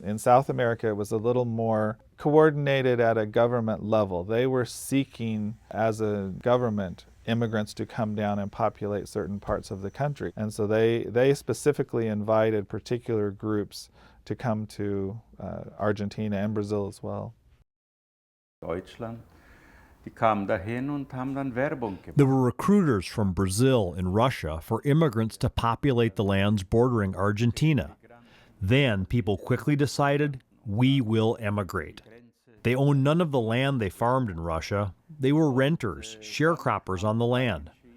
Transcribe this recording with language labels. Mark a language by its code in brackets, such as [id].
[en] In South America, it was a little more coordinated at a government level. They were seeking, as a government, immigrants to come down and populate certain parts of the country. And so they specifically invited particular groups to come to Argentina and Brazil as well. [de] Deutschland. Die kamen dahin und haben dann Werbung gemacht. [en] There were recruiters from Brazil and Russia for immigrants to populate the lands bordering Argentina. Then people quickly decided, we will emigrate. They owned none of the land they farmed in Russia. They were renters, sharecroppers on the land.